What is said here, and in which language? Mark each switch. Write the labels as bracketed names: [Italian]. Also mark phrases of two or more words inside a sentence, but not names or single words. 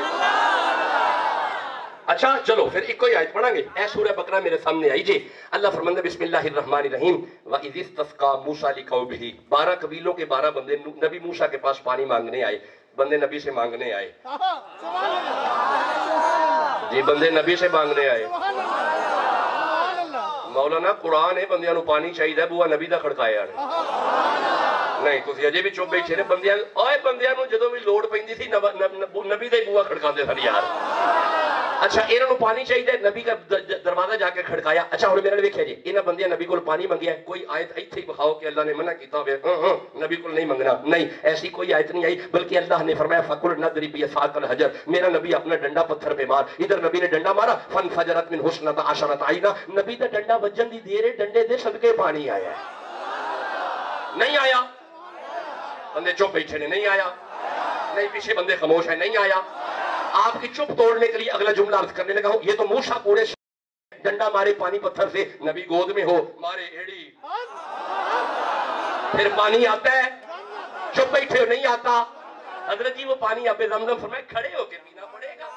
[Urdu] اچھا چلو پھر ایک کوئی آیت پڑھیں گے۔ [Punjabi] اے سورہ بقرہ میرے سامنے آئی جی، اللہ فرماندہ [Arabic] بسم اللہ الرحمن الرحیم وَإِذِ اسْتَسْقَىٰ مُوسَىٰ لِقَوْمِهِ، [Urdu] 12 قبیلوں کے 12 بندے نبی موسیٰ کے پاس پانی مانگنے آئے، بندے نبی سے مانگنے آئے جی، بندے نبی سے مانگنے آئے۔ [Punjabi] مولانا قرآن ہے بندیاں نو پانی چاہیے ہے بوا نبی دا کھڑکایا نہیں تسی اجے بھی چپ بیٹھے نے بندیاں اوئے بندیاں نو جدوں بھی لوڑ پیندی سی نبی دا ہی بوا کھڑکاندے سن یار۔ اچھا انہاں نو پانی چاہیے نبی کا دروازہ جا کے کھڑکایا۔ اچھا ہن میرے ویکھیا جی انہاں بندیاں نبی کول پانی منگیا، کوئی آیت ایتھے ہی بخاؤ کہ اللہ نے منع کیتا ہوئے نبی کول نہیں منگنا، نہیں ایسی کوئی آیت نہیں آئی، بلکہ اللہ نے فرمایا [Arabic] فَقُلْ نَضْرِبْ بِعَصَاكَ الْحَجَرَ، [Urdu] میرا نبی اپنا ڈنڈا پتھر پہ مار، ادھر نبی نے ڈنڈا مارا [Arabic] فَانْفَجَرَتْ مِنْهُ اثْنَتَا عَشَرَةَ عَيْنًا، [Punjabi] نبی دا ڈنڈا وجن دی دیر ڈنڈے دے صدقے پانی آیا ہے، نہیں آیا؟ بندے چپ بیٹھے نے، نہیں آیا؟ نہیں پیچھے بندے خاموش ہیں، نہیں آیا؟ [Urdu] آپ کی چپ توڑنے کے لیے اگلا جملہ عرض کرنے لگا ہوں، یہ تو موسیٰ پورے ڈنڈا مارے پانی پتھر سے، نبی گود میں ہو مارے ایڑی، پھر پانی آتا ہے، چپ بیٹھے ہو نہیں آتا، حضرت جی وہ پانی آپ زمزم فرمائے کھڑے ہو کے پینا پڑے گا۔